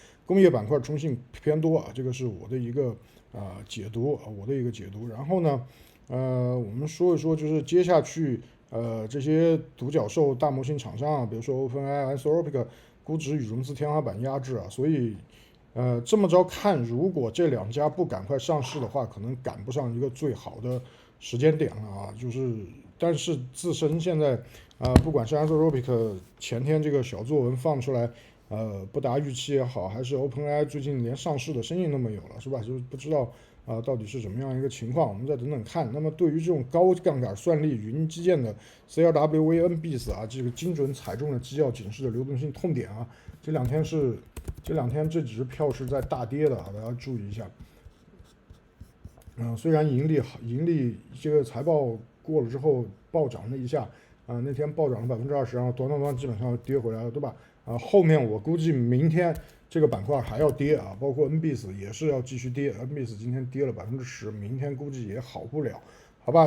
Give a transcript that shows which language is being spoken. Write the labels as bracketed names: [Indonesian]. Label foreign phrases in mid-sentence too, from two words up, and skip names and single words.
[Chinese] 工業板塊中性偏多這個是我的一個解讀然後呢我們說一說就是接下去這些獨角獸大模型廠商比如說 OpenAI、Anthropic 估值與融資天花板壓制所以這麼着看，如果這兩家不趕快上市的話，可能趕不上一個最好的時間點了但是自身現在不管是 Anthropic 前天這個小作文放出來不達預期也好，還是 OpenAI 最近連上市的聲音都沒有了是吧？就是不知道到底是怎麼樣一個情況，我們再等等看。那麼對於這種高槓桿算力雲基建的 CLWA、NBIS 這個精準踩中了基要警示的流動性痛點這兩天這幾隻票是在大跌的大家注意一下。雖然盈利這個財報過了之後暴漲了一下那天暴漲了20%然後短基本上跌回來了对吧後面我估計明天这個板塊還要跌啊，包括 NBIS 也是要繼續跌，NBIS 今天跌了10%，明天估計也好不了，好吧？